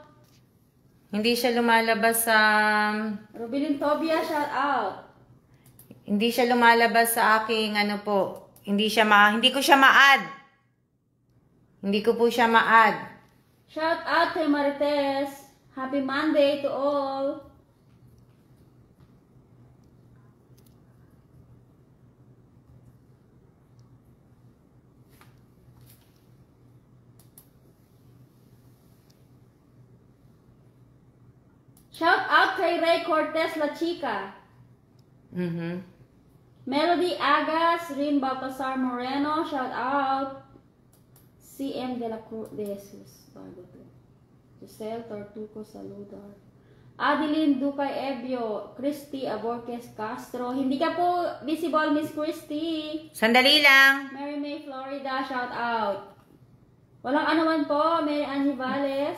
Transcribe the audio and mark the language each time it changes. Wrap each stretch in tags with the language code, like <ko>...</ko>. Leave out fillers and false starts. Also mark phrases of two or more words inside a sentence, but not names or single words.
<tl>Hindi siya lumalabas sa... Rubilin Tobia,</tl> <en>shout out.</en> <tl>Hindi siya lumalabas sa aking ano po. Hindi ko siya ma-add. Hindi ko po siya ma-add.</tl> <en>Shout out</en> <tl>kay Marites.</tl> <en>Happy Monday to all. Shout out</en> <tl>kay Ray Cortez La Chica. Melody Agas, Rin Baltasar Moreno,</tl> <en>shout out.</en> <tl>CM de la Cruz de Jesus. Giselle Tortuco Saludar. Adeline Ducay Ebio, Christy Aborques Castro. Hindi ka po visible, Miss Christy. Sandali lang. Mary May Florida,</tl> <en>shout out.</en> <tl>Walang anuman po, Mary Annie Valles.</tl>